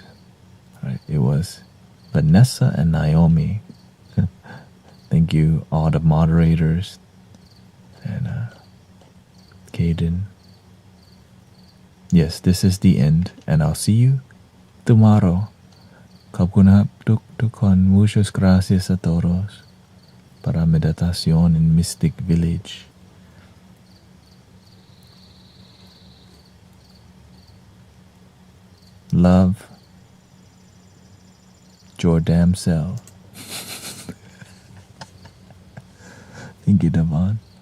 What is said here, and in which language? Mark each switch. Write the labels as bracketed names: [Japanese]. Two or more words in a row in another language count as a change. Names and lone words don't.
[English] Right, it was Vanessa and Naomi. Thank you, all the moderators, and Caden. Yes, this is the end, and I'll see you tomorrow. [Thai] ขอบคุณครับทุกคน [Spanish] Muchas gracias a todos para meditación in Mystic Village. [English] Love your damn self. Thank you, Devon.